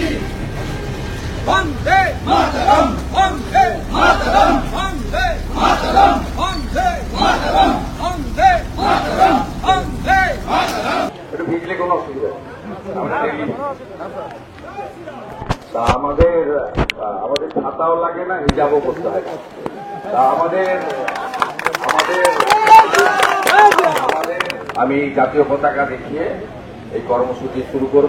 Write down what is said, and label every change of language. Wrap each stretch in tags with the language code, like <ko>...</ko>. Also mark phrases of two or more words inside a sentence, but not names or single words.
<sa>Vande Mataram, Vande Mataram, Vande Mataram, Vande Mataram, Vande Mataram, Vande Mataram.</sa> <bn>এটা ভিজলে কোনো অসুবিধা নেই। তা আমাদের ছাতাও লাগে না, হিজাবও করতে হয় না। তা আমি জাতীয় পতাকা দেখিয়ে এই কর্মসূচি শুরু করব।</bn>